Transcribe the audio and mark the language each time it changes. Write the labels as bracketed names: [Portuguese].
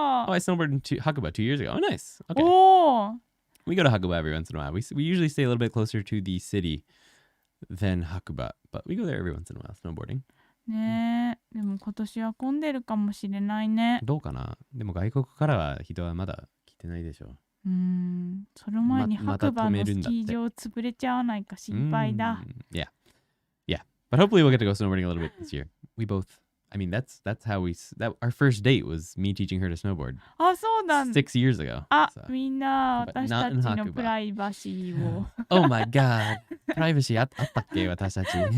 [English] Oh, I snowboarded in Hakuba 2 years ago. Oh, nice. Okay. We go to Hakuba every once in a while. We usually stay a little bit closer to the city than Hakuba, but we go there every once in a while, snowboarding. [Japanese] ねえ、でも今年は混んでるかもしれないね。どうかな？でも外国からは人はまだ来てないでしょう。その前に白馬のスキー場潰れちゃわないか心配だ。 [English] Yeah. But hopefully we'll get to go snowboarding a little bit this year. We both, I mean, that's how our first date was me teaching her to snowboard. [Japanese] あ、そうなんだ。 [English] 6 years ago. [Japanese] みんな私たちのプライバシーを。 [English] Oh my god. [Japanese] プライバシーあったっけ私たち。